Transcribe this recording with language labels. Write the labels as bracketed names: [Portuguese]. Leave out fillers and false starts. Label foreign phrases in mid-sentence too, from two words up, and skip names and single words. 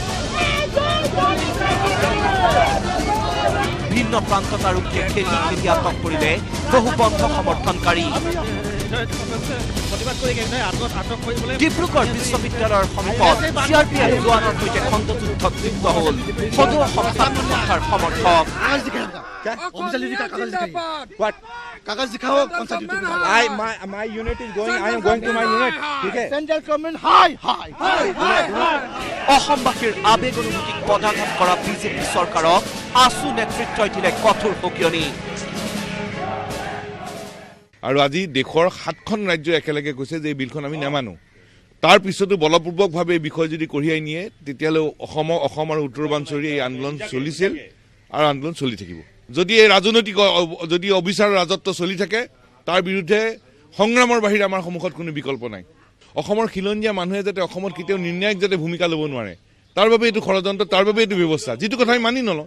[Assamese] ভিন্ন প্ৰান্তত আৰক্ষীয়ে খেদি খেদি আটক কৰিলে বহু বন্ধ সমৰ্থনকাৰী ডিব্ৰুগড় বিশ্ববিদ্যালয়ৰ সমীপত CRPF জোৱানৰ সৈতে খণ্ডযুদ্ধত লিপ্ত হ'ল সদৌ অসম ছাত্ৰ সন্থাৰ সমৰ্থক [Hindi] कागज दिखाओ कौन सा ड्यूटी [English] my unit is going I am going to my unit [Hindi] ठीक है [English] central government hi [Assamese] অসমবাসীৰ আবেগ অনুভূতিক পদাঘাত কৰা বিজেপি চৰকাৰক আছু নেতৃত্বই দিলে কঠোৰ সকিয়নি আৰু আজি দেশৰ 7খন ৰাজ্য একেলগে কৈছে যে এই বিলখন আমি নামানো তাৰ পিছতো বলপূৰ্বকভাৱে এই বিষয় যদি কঢ়িয়াই নিয়ে তেতিয়ালৈ অসম আৰু উত্তৰবাঞ্চলৰ এই আন্দোলন চলিছিল আৰু আন্দোলন চলি থাকিব যদি এই ৰাজনৈতিক যদি অবিচাৰৰ ৰাজত্ব চলি থাকে তাৰ বিৰুদ্ধে সংগ্ৰামৰ বাহিৰে আমাৰ সন্মুখত কোনো বিকল্প নাই অসমৰ খিলঞ্জীয়া মানুহে যাতে অসমত কেতিয়াও নিৰ্ণায়ক যাতে ভূমিকা ল'ব নোৱাৰে তাৰ বাবে এইটো ষড়যন্ত্ৰ তাৰ বাবে এইটো ব্যৱস্থা যিটো কথা আমি মানি নলওঁ